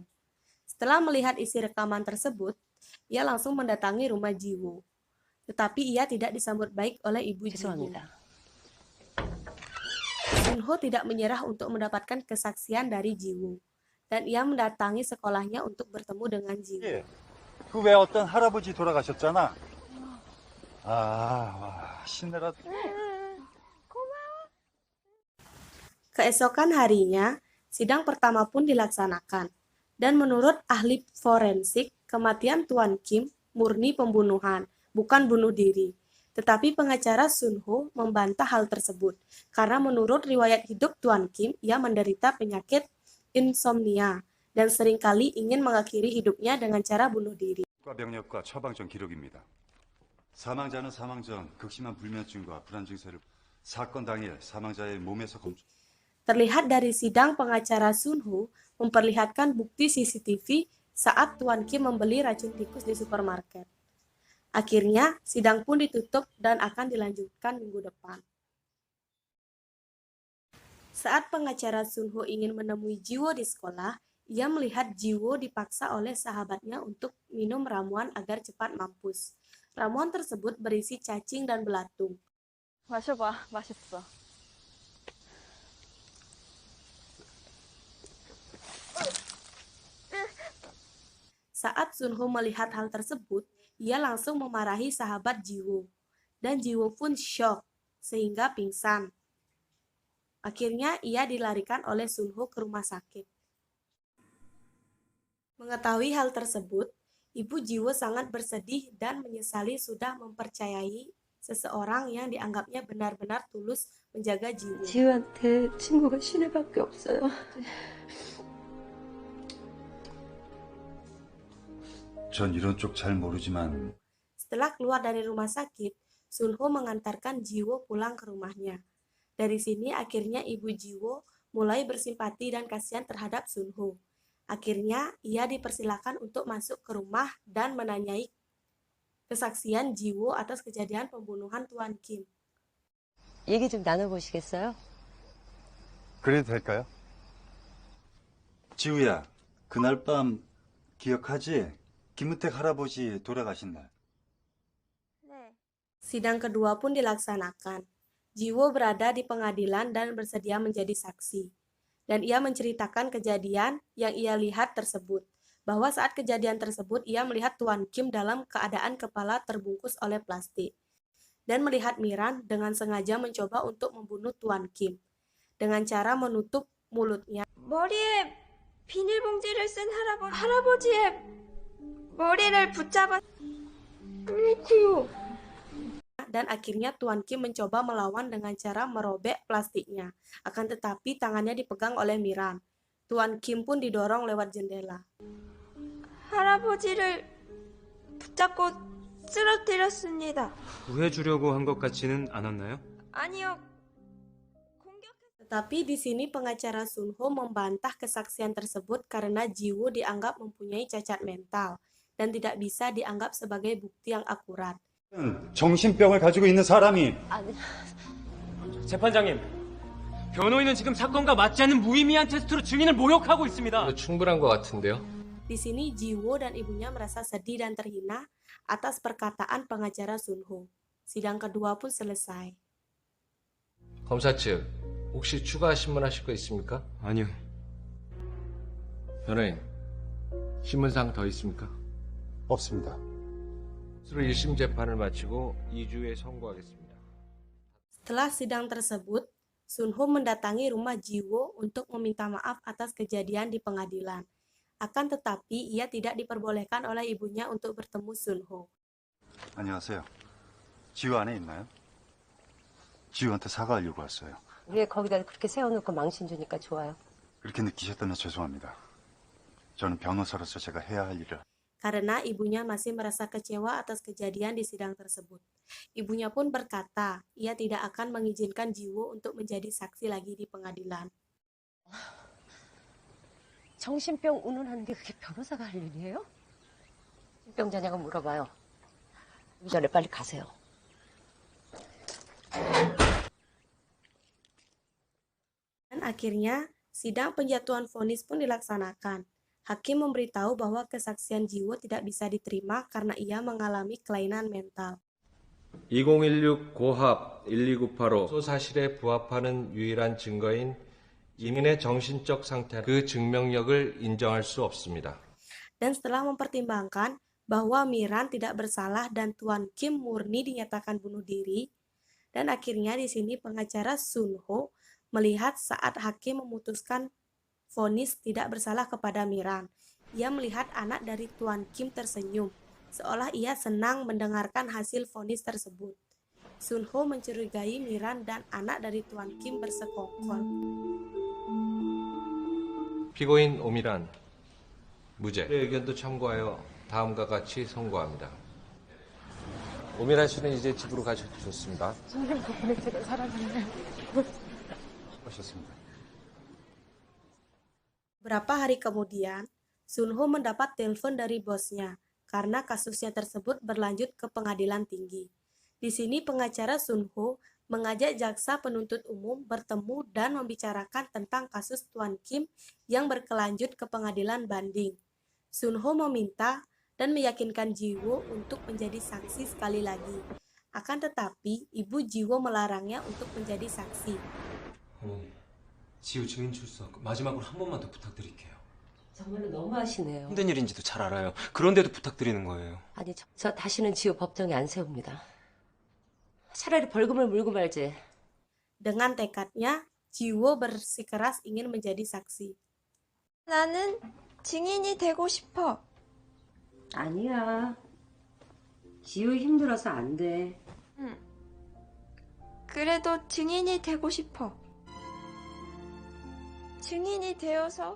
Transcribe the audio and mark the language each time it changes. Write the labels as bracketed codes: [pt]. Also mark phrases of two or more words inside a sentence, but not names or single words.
[id] Setelah melihat isi rekaman tersebut, ia langsung mendatangi rumah Jiwo. Tetapi ia tidak disambut baik oleh ibu Jiwo. Sun Ho tidak menyerah untuk mendapatkan kesaksian dari Jiwo. Dan ia mendatangi sekolahnya untuk bertemu dengan Jiwo. [ko] 그 왜 어떤 할아버지 돌아가셨잖아. 신내라. [id] Keesokan harinya, sidang pertama pun dilaksanakan. Dan menurut ahli forensik, kematian Tuan Kim murni pembunuhan, bukan bunuh diri. Tetapi pengacara Sun Ho membantah hal tersebut, karena menurut riwayat hidup Tuan Kim, ia menderita penyakit insomnia dan seringkali ingin mengakhiri hidupnya dengan cara bunuh diri. [ko] 국가병력과 처방 전 기록입니다. 사망자는 사망 전 극심한 불면증과 불안 증세를 사건 당일 사망자의 몸에서 검출. [id] Terlihat dari sidang, pengacara Sun Ho memperlihatkan bukti CCTV saat Tuan Kim membeli racun tikus di supermarket. Akhirnya, sidang pun ditutup dan akan dilanjutkan minggu depan. Saat pengacara Sun Ho ingin menemui Jiwo di sekolah, ia melihat Jiwo dipaksa oleh sahabatnya untuk minum ramuan agar cepat mampus. Ramuan tersebut berisi cacing dan belatung. [ko] 마셔봐, 맛있어. [id] Saat Sunho melihat hal tersebut, ia langsung memarahi sahabat Jiwo. Dan Jiwo pun syok, sehingga pingsan. Akhirnya ia dilarikan oleh Sunho ke rumah sakit. Mengetahui hal tersebut, Ibu Jiwo sangat bersedih dan menyesali sudah mempercayai seseorang yang dianggapnya benar-benar tulus menjaga Jiwo. [ko] 지우한테 친구가 신혜밖에 없어요. 전 이런 쪽 잘 모르지만 [id] Setelah keluar dari rumah sakit, Sunho mengantarkan Jiwo pulang ke rumahnya. Dari sini akhirnya Ibu Jiwo mulai bersimpati dan kasihan terhadap Sunho. Akhirnya ia dipersilakan untuk masuk ke rumah dan menanyai kesaksian Jiwo atas kejadian pembunuhan Tuan Kim. [ko] 얘기 좀 나눠보시겠어요? 그래도 될까요? 지우야, 그날 밤 기억하지? 김은택 할아버지 돌아가신 날. 네. [id] Sidang kedua pun dilaksanakan. Jiwo berada di pengadilan dan bersedia menjadi saksi. Dan ia menceritakan kejadian yang ia lihat tersebut. Bahwa saat kejadian tersebut ia melihat Tuan Kim dalam keadaan kepala terbungkus oleh plastik. Dan melihat Miran dengan sengaja mencoba untuk membunuh Tuan Kim. Dengan cara menutup mulutnya. [ko] 머리에 비닐봉지를 쓴 할아버지의 머리를 붙잡아 [id] Dan akhirnya Tuan Kim mencoba melawan dengan cara merobek plastiknya. Akan tetapi tangannya dipegang oleh Miran. Tuan Kim pun didorong lewat jendela. [ko] 할아버지를 붙잡고 쓰러뜨렸습니다. 구해주려고 한 것 같지는 않았나요? 아니요. [id] Tetapi di sini pengacara Sunho membantah kesaksian tersebut karena Jiwo dianggap mempunyai cacat mental dan tidak bisa dianggap sebagai bukti yang akurat. [ko] 정신병을 가지고 있는 사람이 재판장님, 변호인은 지금 사건과 맞지 않는 무의미한 테스트로 증인을 모욕하고 있습니다. 충분한 것 같은데요. [id] Di sini Jiwo dan ibunya merasa sedih dan terhina atas perkataan pengacara Sunho. Sidang kedua pun selesai. [ko] 검사 측, 혹시 추가 신문하실 거 있습니까? 아니요. 변호인, 신문사항 더 있습니까? 없습니다. 스스로 1심 재판을 마치고 2주에 선고하겠습니다. [id] Setelah sidang tersebut, Sunho mendatangi rumah Jiwo untuk meminta maaf atas kejadian di pengadilan. Akan tetapi, ia tidak diperbolehkan oleh ibunya untuk bertemu Sunho. [ko] 안녕하세요. 지우 안에 있나요? 지우한테 사과하려고 왔어요. 왜 거기다 그렇게 세워놓고 망신 주니까 좋아요. 그렇게 느끼셨다면 죄송합니다. 저는 변호사로서 제가 해야 할 일을 [id] Karena ibunya masih merasa kecewa atas kejadian di sidang tersebut. Ibunya pun berkata, ia tidak akan mengizinkan Jiwo untuk menjadi saksi lagi di pengadilan. [ko] 정신병 운운하는데 그게 변호사가 할 일이에요? 병자냐고 물어봐요. 그 전에 빨리 가세요. [id] Dan akhirnya, sidang penjatuhan vonis pun dilaksanakan. Hakim memberitahu bahwa kesaksian Jiwo tidak bisa diterima karena ia mengalami kelainan mental. [ko] 2016 고합 12985 사실에 부합하는 유일한 증거인 이민의 정신적 상태 그 증명력을 인정할 수 없습니다. [id] Dan setelah mempertimbangkan bahwa Miran tidak bersalah dan Tuan Kim murni dinyatakan bunuh diri, dan akhirnya di sini pengacara Sunho melihat saat hakim memutuskan vonis tidak bersalah kepada Miran. Ia melihat anak dari Tuan Kim tersenyum, seolah ia senang mendengarkan hasil vonis tersebut. Sunho mencurigai Miran dan anak dari Tuan Kim bersekongkol. [ko] 피고인 오미란, 무죄. 의견도 참고하여 다음과 같이 선고합니다. 오미란 씨는 이제 집으로 가셔도 좋습니다. 선생님 덕분에 제가 살아났네요. 수고하셨습니다. [id] Beberapa hari kemudian, Sunho mendapat telepon dari bosnya karena kasusnya tersebut berlanjut ke pengadilan tinggi. Di sini pengacara Sunho mengajak jaksa penuntut umum bertemu dan membicarakan tentang kasus Tuan Kim yang berkelanjut ke pengadilan banding. Sunho meminta dan meyakinkan Jiwo untuk menjadi saksi sekali lagi. Akan tetapi, ibu Jiwo melarangnya untuk menjadi saksi. [ko] 지우 증인 출석 마지막으로 한 번만 더 부탁드릴게요. 정말로 너무하시네요. 힘든 일인지도 잘 알아요. 그런데도 부탁드리는 거예요. 아니, 저 다시는 지우 법정에 안 세웁니다. 차라리 벌금을 물고 말지. [id] Dengan tekadnya, Jiwo bersikeras ingin menjadi saksi. [ko] 나는 증인이 되고 싶어. 아니야. 지우 힘들어서 안 돼. 그래도 증인이 되고 싶어. 증인이 되어서